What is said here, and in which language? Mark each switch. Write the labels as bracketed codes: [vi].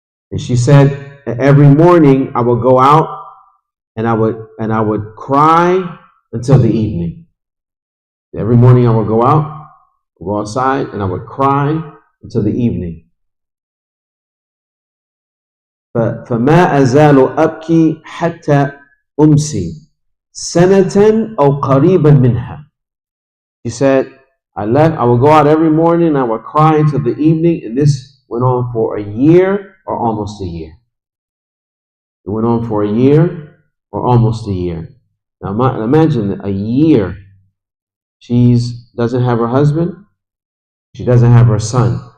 [en] And she said, every morning I would go out and I would cry until the evening. Every morning I would go out, go outside, and I would cry until the evening. [ar] فما أزال أبكي حتى أمسي سنة أو قريبا منها. [en] She said, I would go out every morning and I would cry until the evening, and this went on for a year or almost a year. It went on for a year or almost a year. Now imagine a year. She doesn't have her husband. She doesn't have her son.